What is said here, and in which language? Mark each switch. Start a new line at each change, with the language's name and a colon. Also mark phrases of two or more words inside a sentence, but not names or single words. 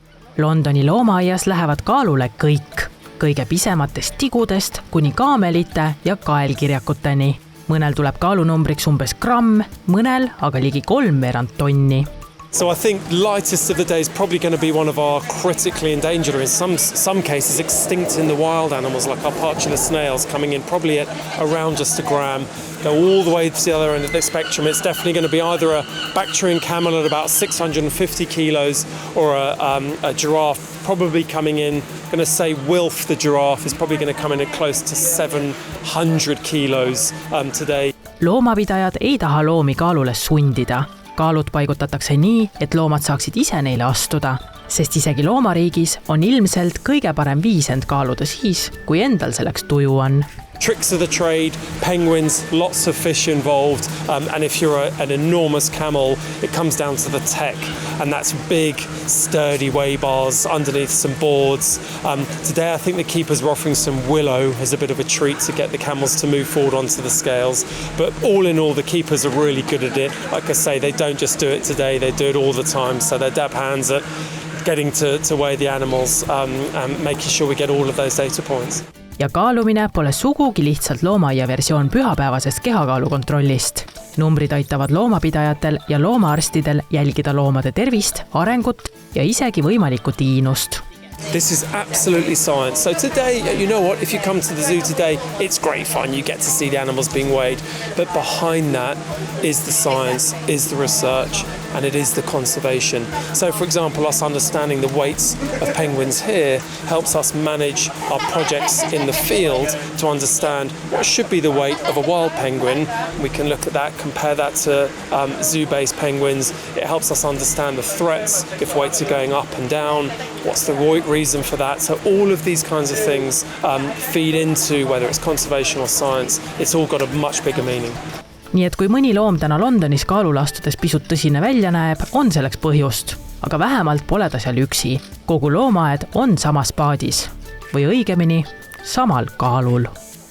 Estonian: Londoni loomaaias lähevad kaalule kõik, kõige pisematest tigudest kuni kaamelite ja kaelkirjakuteni. Mõnel tuleb kaalunumbriks umbes gramm, mõnel aga ligi 3/4 tonni.
English: So I think lightest of the day is probably going to be one of our critically endangered, or in some cases extinct in the wild animals, like our partula snails, coming in probably at around just a gram. Go all the way to the other end of the spectrum. It's definitely going to be either a Bactrian camel at about 650 kilos or a giraffe probably coming in. I'm going to say Wilf, the giraffe, is probably going to come in at close to 700 kilos today.
Estonian: Loomapidajad ei taha loomi kaalule sundida. Kaalud paigutatakse nii, et loomad saaksid ise neile astuda, sest isegi loomariigis on ilmselt kõige parem viis end kaaluda siis, kui endal selleks tuju on.
English: Tricks of the trade, penguins, lots of fish involved, and if you're an enormous camel, it comes down to the tech, and that's big, sturdy weigh bars underneath some boards. Today I think the keepers are offering some willow as a bit of a treat to get the camels to move forward onto the scales, but all in all the keepers are really good at it. Like I say, they don't just do it today, they do it all the time, so they're dab hands at getting to weigh the animals and making sure we get all of those data points.
Estonian: Ja kaalumine pole sugugi lihtsalt loomaaia versioon pühapäevasest kehakaalu kontrollist. Numbrid aitavad loomapidajatel ja loomaarstidel jälgida loomade tervist, arengut ja isegi võimalikku tiinust.
English: This is absolutely science. So today, you know what, if you come to the zoo today, it's great fun. You get to see the animals being weighed. But behind that is the science, is the research, and it is the conservation. So for example, us understanding the weights of penguins here helps us manage our projects in the field to understand what should be the weight of a wild penguin. We can look at that, compare that to zoo-based penguins. It helps us understand the threats, if weights are going up and down, what's the reason for that. So all of these kinds of things feed into whether it's conservation or science. It's all got a much bigger meaning.
Estonian: Nii et kui mõni loom täna Londonis kaalule astudes pisut tõsine välja näeb, on selleks põhjust. Aga vähemalt pole ta seal üksi. Kogu loomaaed on samas paadis. Või õigemini, samal kaalul.